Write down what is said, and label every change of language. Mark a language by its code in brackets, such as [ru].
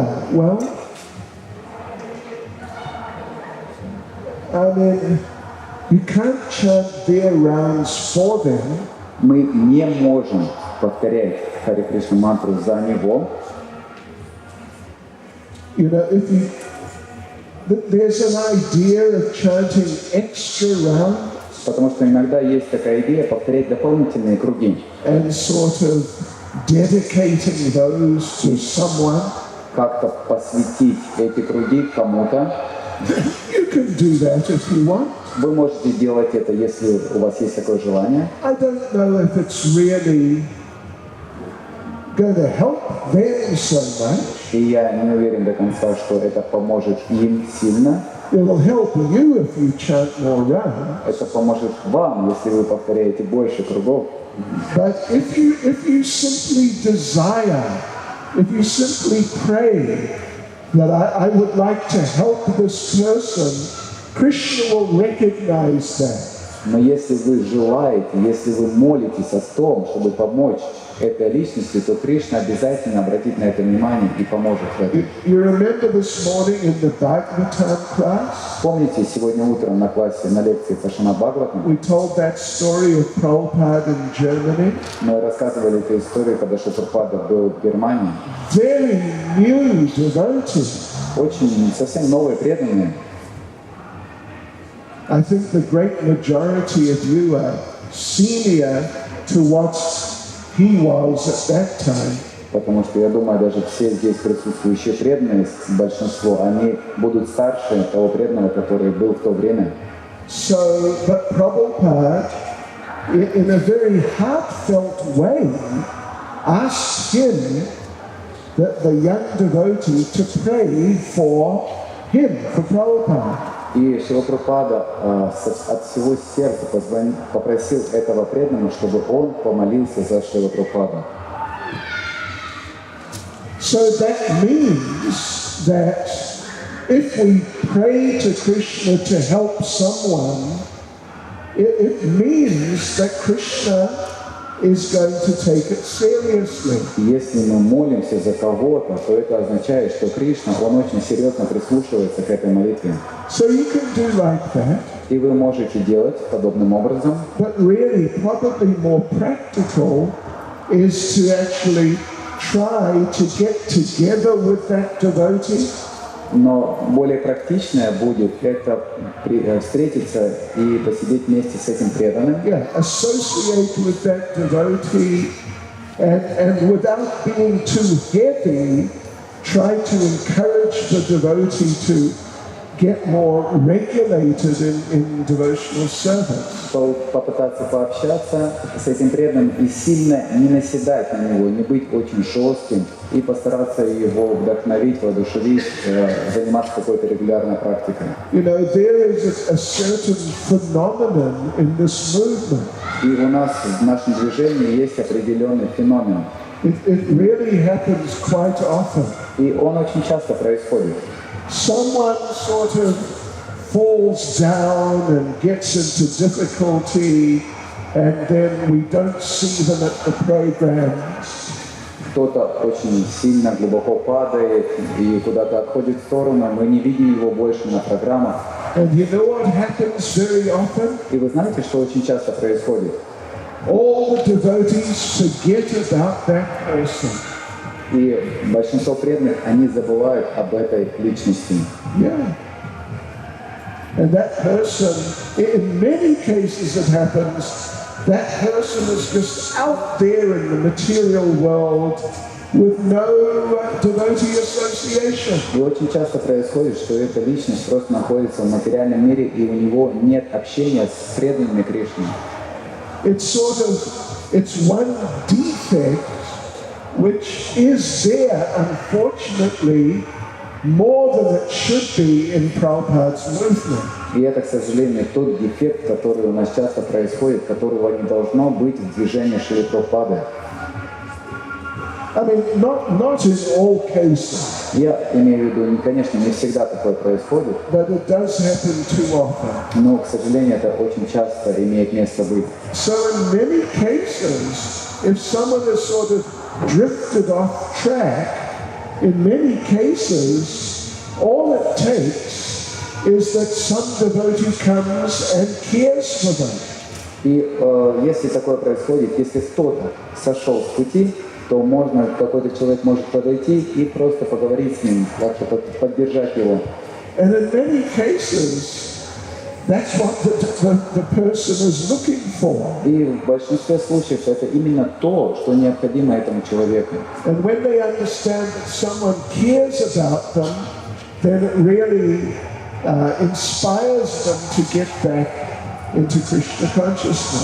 [en] Well, I mean, you can't chant their rounds for them. [ru] Мы не можем повторять Харе Кришна мантру за него. [en] There's an idea of chanting extra rounds. [ru] Потому что иногда есть такая идея повторять дополнительные круги. [en] And sort of dedicating those to someone. [ru] Как-то посвятить эти круги кому-то. [en] You can do that if you want. [ru] Вы можете делать это, если у вас есть такое желание. [en] I don't know if it's really going to help them so much. [ru] И я не уверен до конца, что это поможет им сильно. [en] It'll help you if you chant more rounds. [ru] Это поможет вам, если вы повторяете больше кругов. [en] But if you simply desire, if you simply pray that I would like to help this person, Krishna will recognize that. [ru] Но если вы желаете, если вы молитесь о том, чтобы помочь этой личностью, то Кришна обязательно обратит на это внимание и поможет в этом. [en] You remember this morning in the Bhagavatam class? [ru] Помните, сегодня утром на классе, на лекции по Шримад Бхагаватам, [en] We told that story of Prabhupada in Germany. [ru] мы рассказывали эту историю, когда Шрила был в Германии. [en] Very new devotees. [ru] Очень совсем новые преданные. [en] I think the great majority of you are senior to what he was at that time. [ru] Потому что я думаю, даже все здесь присутствующие преданные, большинство, они будут старше того преданного, который был в то время. [en] So, but Prabhupada, in a very heartfelt way, asked him, the young devotee, to pray for him, for Prabhupada. [ru] И Шрила Прабхупада от всего сердца попросил этого преданного, чтобы он помолился за Шрила Прабхупаду. [en] So that means that if we pray to Krishna to help someone, it means that Krishna is going to take it seriously. [ru] Если мы молимся за кого-то, то это означает, что Кришна, он очень серьезно прислушивается к этой молитве. [en] So you can do like that. [ru] И вы можете делать подобным образом. [en] But really, probably more practical is to actually try to get together with that devotee. [ru] Но более практичное будет это встретиться и посидеть вместе с этим преданным. [en] Yeah, associate with that devotee and without being too heavy, try to encourage the devotee to get more regulated in devotional service. [ru] Попытаться пообщаться с этим преданным и сильно не наседать на него, не быть очень жестким и постараться его вдохновить, воодушевить, заниматься какой-то регулярной практикой. [en] You know, there is a certain phenomenon in this movement. [ru] И у нас в нашем движении есть определенный феномен. [en] It really happens quite often. [ru] И он очень часто происходит. [en] Someone sort of falls down and gets into difficulty, and then we don't see them at the programs. [ru] Кто-то очень сильно глубоко падает и куда-то отходит в сторону, мы не видим его больше на программах. [en] And you know what happens very often? [ru] И вы знаете, что очень часто происходит? [en] All the devotees forget about that person. [ru] И большинство преданных, они забывают об этой личности. [en] Yeah. And that person, in many cases it happens, that person is just out there in the material world with no devotee association. [ru] И очень часто происходит, что эта личность просто находится в материальном мире, и у него нет общения с преданными Кришне. [en] It's one defect which is there, unfortunately, more than it should be in Prabhupada's movement. [ru] И это, к сожалению, тот дефект, который у нас часто происходит, которого не должно быть в движении Шрилы Прабхупады. [en] I mean, not in all cases. [ru] Я имею в виду, конечно, не всегда такое происходит, [en] But it does happen too often. [ru] но, к сожалению, это очень часто имеет место быть. [en] So in many cases, if someone is sort of drifted off track, in many cases, all it takes is that some devotee comes and cares for them. [ru] И если такое происходит, если кто-то сошел с пути, то какой-то человек может подойти и просто поговорить с ним, как-то поддержать его. [en] And in many cases, that's what the person is looking for. [ru] И в большинстве случаев это именно то, что необходимо этому человеку. [en] And when they understand that someone cares about them, then it really inspires them to get back into Krishna consciousness.